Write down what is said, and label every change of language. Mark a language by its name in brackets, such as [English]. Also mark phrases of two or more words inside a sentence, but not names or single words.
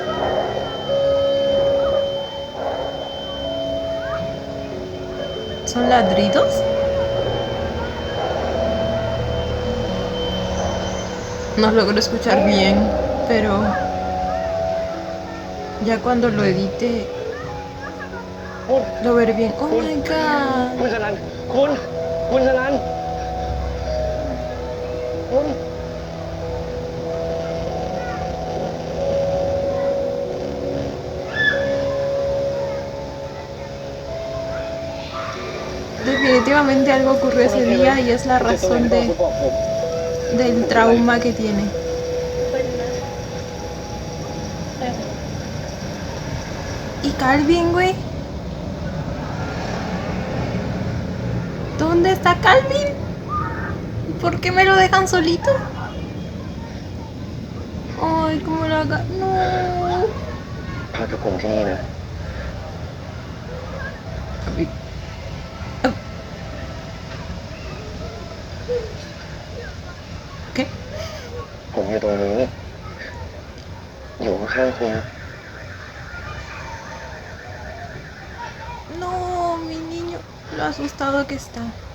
[Spanish] ¿Son ladridos? No logro escuchar bien, pero ya cuando lo edite lo veré bien. [English] Oh my god. [Thai] คุณสลันคุณสลันคุณ [Spanish] Definitivamente algo ocurrió ese día y es la razón del trauma que tiene. ¿Y Calvin, güey? ¿Dónde está Calvin? ¿Por qué me lo dejan solito? Ay, ¿cómo lo haga? No. [Thai] พักกับผมที่นี่นะ [Spanish] ¿Qué? [Thai] ผมอยู่ตรงนี้ อยู่ข้างๆคุณ [Spanish] No, mi niño, lo asustado que está.